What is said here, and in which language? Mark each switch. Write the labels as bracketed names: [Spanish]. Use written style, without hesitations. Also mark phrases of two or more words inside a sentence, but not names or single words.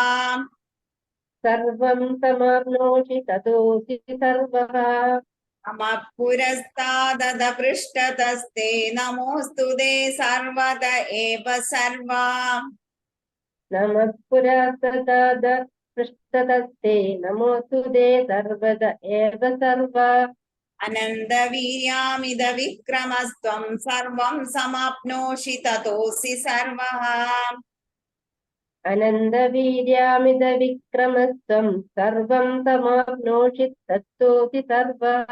[Sanskrit] സർവം സമാപ്നോഷി തതോസി സർവഃ. നമഃ പുരസ്താദത പൃഷ്ഠതസ്തേ നമോസ്തുതേ സർവത ഏവ സർവാ നമഃ പുരസ്താദ പൃഷ്ഠതസ്തേ നമോസ്തുതേ സർവദ ഏവ സർവ अनन्तवीर्यामिद विक्रमस्त्वं सर्वं समाप्नोषि ततोऽसि सर्वः अनन्दवीर्यामिद विक्रमस्त्वं सर्वं समाप्नोषि ततोऽसि सर्वः